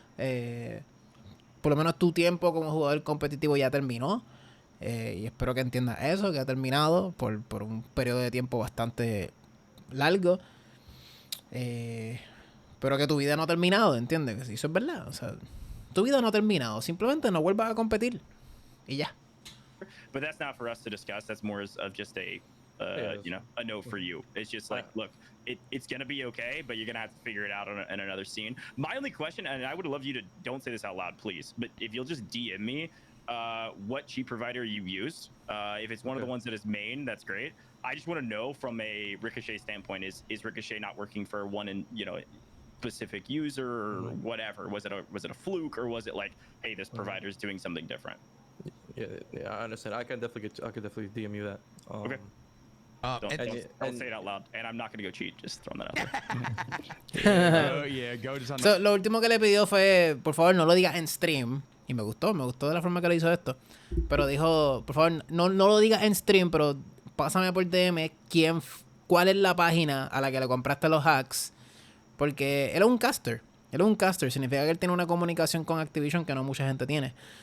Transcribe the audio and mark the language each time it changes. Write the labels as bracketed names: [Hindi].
[Spanish] Por lo menos tu tiempo como jugador competitivo ya terminó. Y espero que entiendas eso, que ha terminado por un periodo de tiempo bastante largo. Pero que tu vida no ha terminado, ¿entiendes? Que eso es verdad. O sea, tu vida no ha terminado. Simplemente no vuelvas a competir. Y ya. [English] But that's not for us to discuss. That's more of just a you know, a note for you. It's just like, look, it's gonna be okay, but you're gonna have to figure it out in another scene. My only question, and I would love you to don't say this out loud, please, but if you'll just DM me what cheat provider you used. If it's one of the ones that is main, that's great. I just want to know from a Ricochet standpoint, is Ricochet not working for one in, you know, specific user or whatever? Was it a fluke, or was it like, hey, this provider is doing something different? Yeah, I understand. I could definitely DM you that. Okay. Don't say it out loud, and I'm not gonna go cheat. Just throwing that out there. Go just on. [Spanish] So, lo último que le pidió fue, por favor, no lo digas en stream. Y me gustó de la forma que le hizo esto. Pero dijo, por favor, no lo digas en stream, pero pásame por DM cuál es la página a la que le compraste los hacks. Porque él es un caster. Significa que él tiene una comunicación con Activision que no mucha gente tiene.